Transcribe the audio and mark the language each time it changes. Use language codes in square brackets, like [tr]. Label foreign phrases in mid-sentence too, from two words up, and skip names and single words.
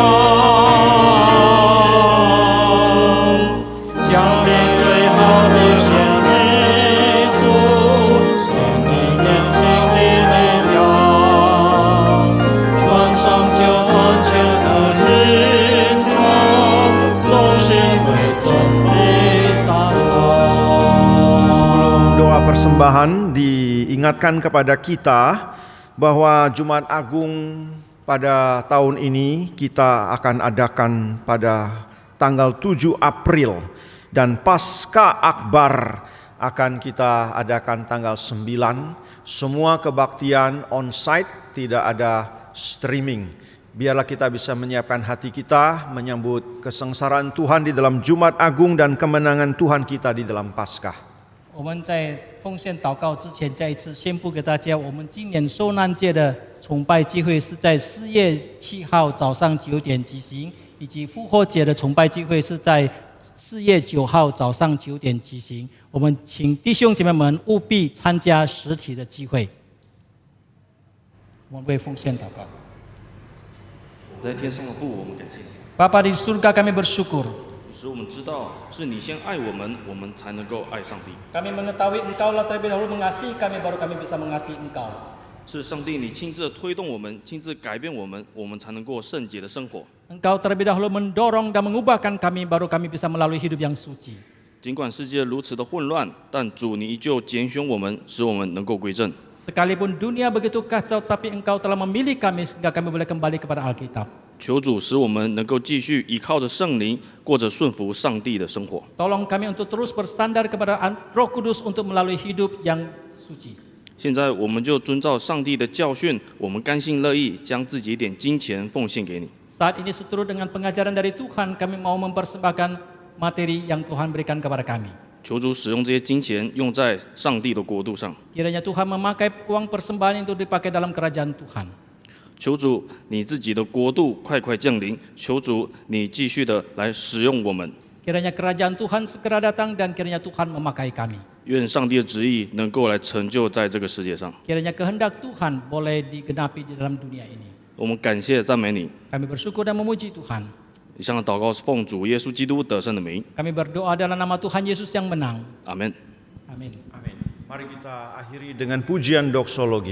[zh] 他，将你最好的献给主，献你年轻的力量，穿上救恩全副军装，忠心为真理打仗。 [id] Sebelum doa persembahan diingatkan kepada kita bahwa Jumat Agung pada tahun ini kita akan adakan pada tanggal 7 April dan Paskah Akbar akan kita adakan tanggal 9. Semua kebaktian on-site, tidak ada streaming. Biarlah kita bisa menyiapkan hati kita menyambut kesengsaraan Tuhan di dalam Jumat Agung dan kemenangan Tuhan kita di dalam Paskah. [zh] 我们在奉献祷告之前，再一次宣布给大家，我们今年受难节的崇拜聚会是在4月7号早上9点举行，以及复活节的崇拜聚会是在4月9号早上9点举行。我们请弟兄姐妹们务必参加实体的聚会。我们为奉献祷告。在天上的父，我们感谢你。 [id] Bapa di surga, kami bersyukur. [zh] 使我们知道是你先爱我们，我们才能够爱上帝。 [id] Kami mengetahui Engkaulah terlebih dahulu mengasihi kami, baru kami bisa mengasihi Engkau. [zh] 是上帝你亲自推动我们，亲自改变我们，我们才能过圣洁的生活。 [id] Engkau terlebih dahulu mendorong dan mengubahkan kami, baru kami bisa melalui hidup yang suci. [zh] 尽管世界如此的混乱，但主你依旧拣选我们，使我们能够归正。 [id] Sekalipun dunia begitu kacau, tapi Engkau telah memilih kami sehingga kami boleh kembali kepada Alkitab. [zh] 求主使我们能够继续依靠着圣灵，过着顺服上帝的生活。 [id] Tolong kami untuk terus bersandar kepada Roh Kudus untuk melalui hidup yang suci. [zh] 现在我们就遵照上帝的教训，我们甘心乐意将自己一点金钱奉献给你。 [id] Saat ini seturut dengan pengajaran dari Tuhan, kami mau mempersembahkan materi yang Tuhan berikan kepada kami. [zh] 求主使用这些金钱用在上帝的国度上。 [id] Kiranya Tuhan memakai uang persembahan itu dipakai dalam kerajaan Tuhan. [zh] 求主你自己的国度快快降临，求主你继续的来使用我们。 [id] Kiranya kerajaan Tuhan segera datang dan kiranya Tuhan memakai kami. [zh] 愿上帝的旨意能够来成就在这个世界上。 [id] Kiranya kehendak Tuhan boleh digenapi di dalam dunia ini. [zh] 我们感谢赞美你。 [id] Kami bersyukur dan memuji Tuhan. [zh] 以上的祷告是奉主耶稣基督得胜的名， [id] Kami berdoa dalam nama Tuhan Yesus yang menang. [zh] 阿门。 [id] Amin. Amin. Mari kita akhiri dengan pujian doksologi.